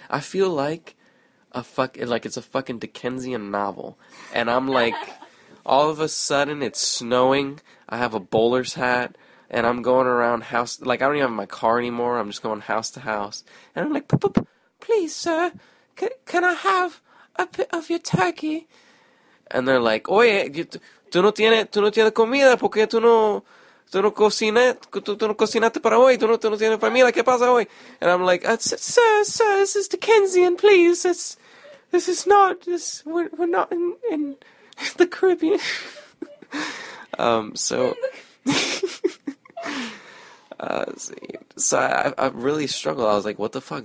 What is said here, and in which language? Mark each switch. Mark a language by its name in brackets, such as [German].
[English] I feel like it's a fucking Dickensian novel. And I'm like, all of a sudden it's snowing, I have a bowler's hat, and I'm going around house, like I don't even have my car anymore, I'm just going house to house. And I'm like, please sir, can I have a bit of your turkey? [Spanish] And they're like, oye, tú no tienes comida porque tú no cocinaste para hoy, tú no tienes familia, ¿qué pasa hoy? [English] And I'm like, sir, this is Dickensian, please, this is not, we're not in the Caribbean. So I really struggled. I was like, what the fuck?